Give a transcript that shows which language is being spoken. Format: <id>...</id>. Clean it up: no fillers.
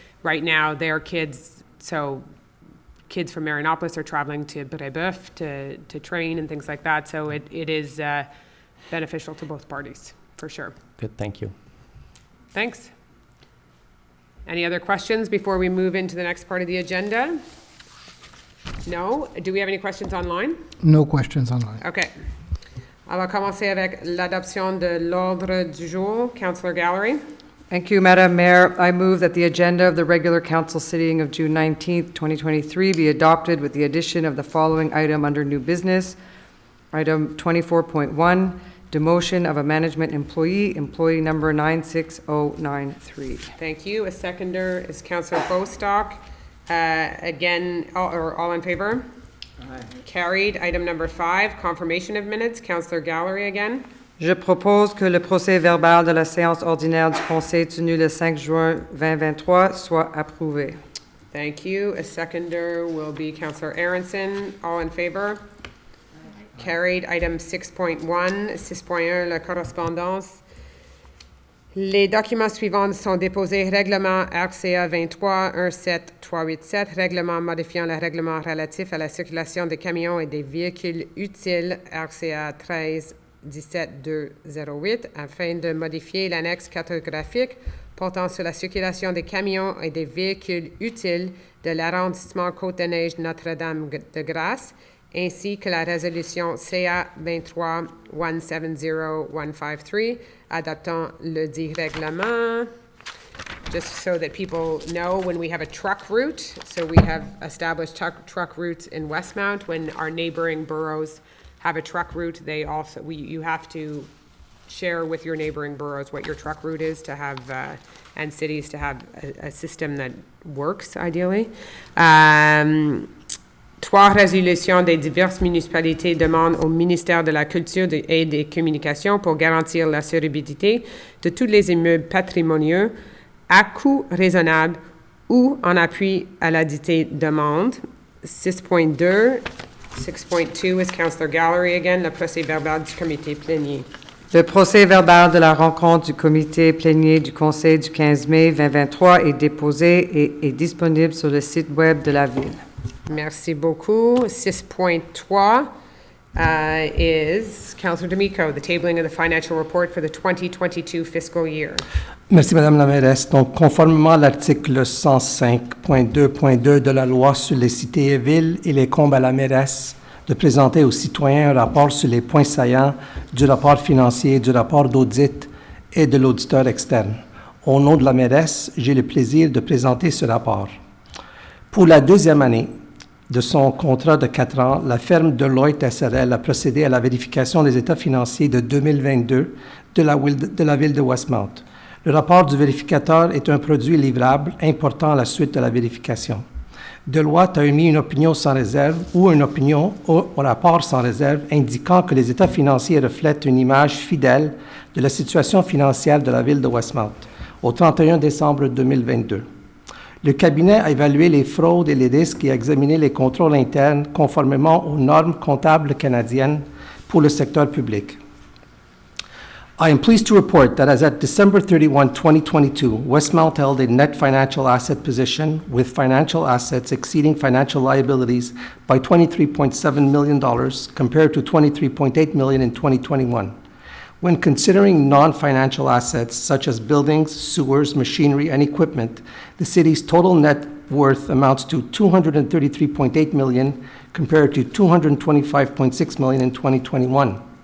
<en>Right now, their kids from Marianopolis are traveling to Brébeuf to train and things like that. So it is beneficial to both parties, for sure. Good, thank you. Thanks. Any other questions before we move into the next part of the agenda? No? Do we have any questions online? No questions online. Okay.</en> <fr>On va commencer avec l'adoption de l'ordre du jour.</fr> <en>Councillor Gallery. Thank you, Madam Mayor. I move that the agenda of the regular council sitting of June 19th, 2023 be adopted with the addition of the following item under new business. Item 24.1, demotion of a management employee number 96093. Thank you. A seconder is Councillor Bostock. Again, all in favor? Aye. Carried. Item number 5, confirmation of minutes. Councillor Gallery again.</en> <fr>Je propose que le procès-verbal de la séance ordinaire du Conseil tenue le 5 juin 2023 soit approuvé.</fr> <en>Thank you. A seconder will be Councillor Aronson. All in favor? Aye. Carried. Item 6.1, 6.1,</en> <fr>la correspondance. Les documents suivants sont déposés. Règlement RCA 23-17387, règlement modifiant le règlement relatif à la circulation des camions et des véhicules utiles RCA 13-17208, afin de modifier l'annexe cartographique portant sur la circulation des camions et des véhicules utiles de l'arrondissement Côte-des-Neiges Notre-Dame-de-Grâce, ainsi que la résolution CA 23-170153, adoptant le dit règlement.</fr> <en>Just so that people know, when we have a truck route, so we have established truck routes in Westmount. When our neighboring boroughs have a truck route, you have to share with your neighboring boroughs what your truck route is, to have, and cities to have a system that works ideally. 12.2,</en> <fr>3, résolution des diverses municipalités demandent au ministère de la Culture et des Communications pour garantir la solvabilité de tous les immeubles patrimoniaux à coût raisonnable ou en appui à la dite demande.</fr> <en>6.2, 6.2 is Councillor Gallery again,</en> <fr>le procès-verbal du comité plénier. Le procès-verbal de la rencontre du comité plénier du Conseil du 15 mai 2023 est déposé et est disponible sur le site web de la Ville. Merci beaucoup.</fr> <en>6.3 is Councillor D'Amico, the tabling of the financial report for the 2022 fiscal year.</en> <fr>Merci, Madame la mairesse. Donc, conformément à l'article 105.2.2 de la loi sur les cités et villes, il incombe à la mairesse de présenter aux citoyens un rapport sur les points saillants du rapport financier, du rapport d'audit et de l'auditeur externe. Au nom de la mairesse, j'ai le plaisir de présenter ce rapport. Pour la deuxième année de son contrat de 4 ans, la firme Deloitte SRL a procédé à la vérification des états financiers de 2022 de la ville de Westmount. Le rapport du vérificateur est un produit livrable important à la suite de la vérification. Deloitte a émis une opinion sans réserve ou une opinion au rapport sans réserve indiquant que les états financiers reflètent une image fidèle de la situation financière de la ville de Westmount au 31 décembre 2022. Le cabinet a évalué les fraudes et les risques et a examiné les contrôles internes conformément aux normes comptables canadiennes pour le secteur public.</fr> <en>I am pleased to report that as at December 31, 2022, Westmount held a net financial asset position with financial assets exceeding financial liabilities by $23.7 million compared to $23.8 million in 2021. When considering non-financial assets such as buildings, sewers, machinery, and equipment, the city's total net worth amounts to $233.8 million compared to $225.6 million in 2021.</en>